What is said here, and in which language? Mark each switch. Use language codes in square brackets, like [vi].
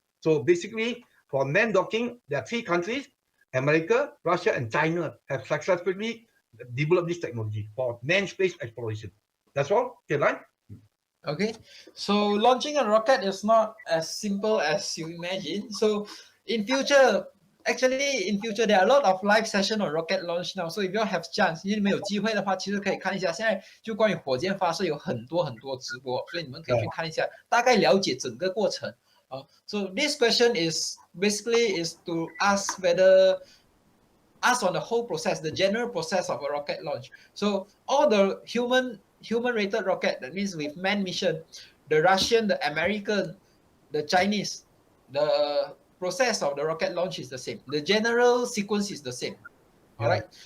[en] So basically, for man docking, there are 3 countries, America, Russia, and China have successfully developed this technology for manned space exploration. That's all. Okay, right? Okay, so launching a rocket is not as simple as you imagine. So in future, actually in future there are a lot of live session on rocket launch now. So if you have chance, [zh] 你们有机会的话，其实可以看一下。现在就关于火箭发射有很多直播，所以你们可以去看一下，大概了解整个过程。 [en] So this question is basically is to ask on the whole process, the general process of a rocket launch. So all the human rated rocket, that means with manned mission, the Russian, the American, the Chinese, the process of the rocket launch is the same. The general sequence is the same. All right.